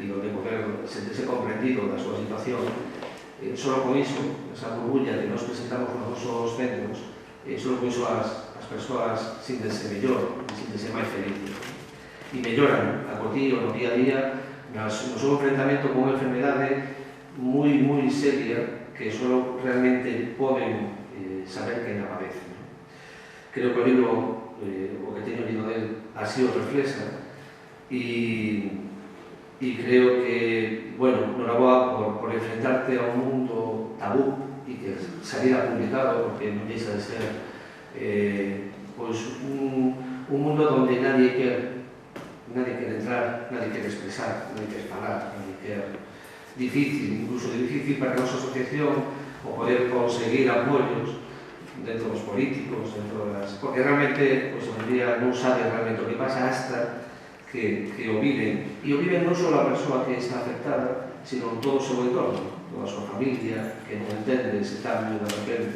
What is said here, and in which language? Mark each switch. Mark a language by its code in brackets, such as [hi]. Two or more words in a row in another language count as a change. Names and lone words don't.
[gl] onde poder sentirse comprendido da súa situación, só con iso, esa burbulla que nos presentamos nos nosos centros, só con iso as persoas sintense mellor, sintense máis felices e melloran a cotío, no día a día, no seu enfrentamento con unha enfermedade moi seria que só realmente poden saber quen a padece. Creo que o libro, o que teño lido del, así o reflexa e [es] y creo que, bueno, enhorabuena por enfrentarte a un mundo tabú y que saliera publicado, porque no deja de ser pues un mundo donde nadie quiere entrar, nadie quiere expresar, nadie quiere falar, nadie quiere. [gl] Difícil, incluso difícil para a nosa asociación o poder conseguir apoios dentro dos políticos, dentro das... Porque realmente, pues, [es] hoy día [gl] non saben realmente o que pasa hasta que o viven. E o viven non só a persoa que está afectada, sino todo o seu entorno, toda a súa familia, que non entende ese cambio de repente.